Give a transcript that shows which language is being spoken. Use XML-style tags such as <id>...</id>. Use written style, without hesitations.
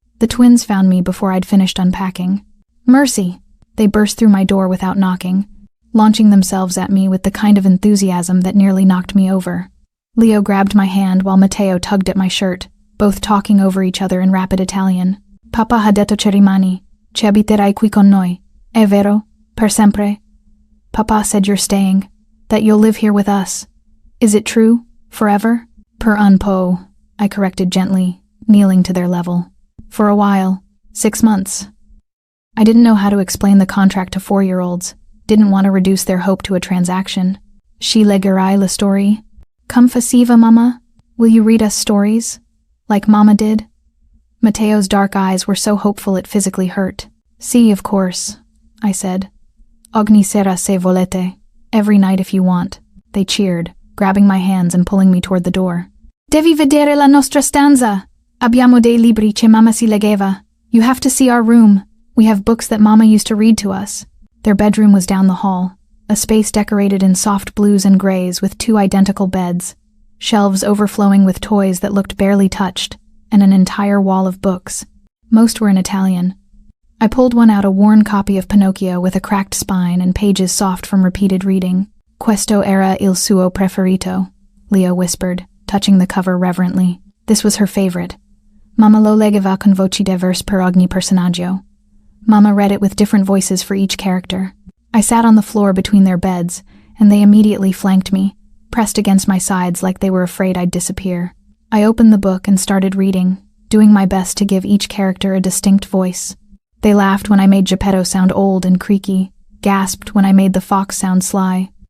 <en>The twins found me before I'd finished unpacking. Mercy! They burst through my door without knocking, launching themselves at me with the kind of enthusiasm that nearly knocked me over. Leo grabbed my hand while Matteo tugged at my shirt, both talking over each other in rapid Italian.</en> <it>Papa ha detto che rimani, che abiterai qui con noi, è vero, per sempre?</it> <en>Papa said you're staying, that you'll live here with us. Is it true? Forever?</en> <it>Per un po',</it> <en>I corrected gently, kneeling to their level. For a while. 6 months. I didn't know how to explain the contract to 4-year-olds, didn't want to reduce their hope to a transaction.</en> <it>Ci leggerai la storia? Come faceva, Mama?</it> <en>Will you read us stories? Like Mama did? Matteo's dark eyes were so hopeful it physically hurt. See, of course, I said.</en> <it>Ogni sera se volete.</it> <en>Every night if you want. They cheered, grabbing my hands and pulling me toward the door.</en> <it>Devi vedere la nostra stanza. Abbiamo dei libri che Mama si leggeva.</it> <en>You have to see our room. We have books that Mama used to read to us. Their bedroom was down the hall, a space decorated in soft blues and grays with 2 identical beds, shelves overflowing with toys that looked barely touched, and an entire wall of books. Most were in Italian. I pulled one out, a worn copy of Pinocchio with a cracked spine and pages soft from repeated reading.</en> <it>Questo era il suo preferito,</it> <en>Leo whispered, touching the cover reverently. This was her favorite.</en> <it>Mama lo leggeva con voci diverse per ogni personaggio.</it> <en>Mama read it with different voices for each character. I sat on the floor between their beds, and they immediately flanked me, pressed against my sides like they were afraid I'd disappear. I opened the book and started reading, doing my best to give each character a distinct voice. They laughed when I made Geppetto sound old and creaky, gasped when I made the fox sound sly.</en>